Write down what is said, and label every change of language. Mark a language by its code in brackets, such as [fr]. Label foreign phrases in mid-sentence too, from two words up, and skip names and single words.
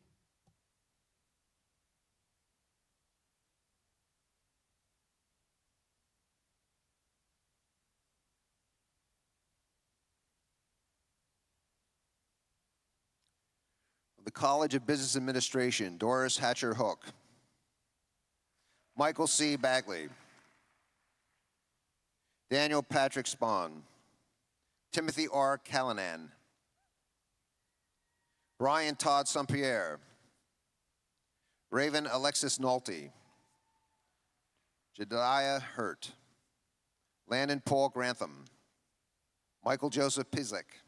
[en] The College of Business Administration, Doris Hatcher Hook. Michael C. Bagley. Daniel Patrick Spahn. Timothy R. Callanan. Brian Todd Sampierre, Raven Alexis Nolte, Jedidiah Hurt, Landon Paul Grantham, Michael Joseph Pizek,